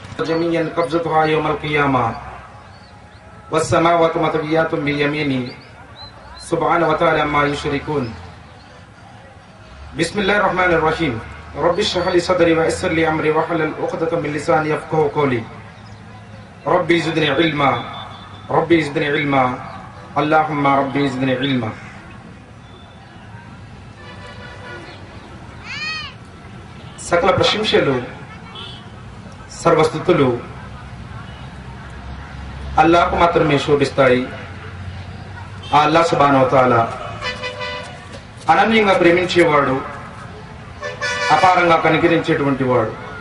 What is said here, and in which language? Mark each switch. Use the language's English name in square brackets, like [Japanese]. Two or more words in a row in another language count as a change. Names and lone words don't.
[Arabic] جميعا قبضتها يوم القيامة والسماوات مطويات بيمينه سبحانه وتعالى ما يشركون. بسم الله الرحمن الرحيم. رب اشرح لي صدري ويسر لي امري واحلل عقدة من لساني يفقهوا قولي. ربي زدني علما ربي زدني علما اللهم ربي زدني علما. [Telugu] సకల ప్రశంసలు సర్వస్థుతులు అల్లాహ్కు మాత్రమే శోభిస్తాయి. ఆ అల్లాహ్ [Arabic] سبحانه وتعالى [Telugu] అనన్యంగా ప్రేమించేవాడు, అపారంగా కనికరించేటువంటి వాడు.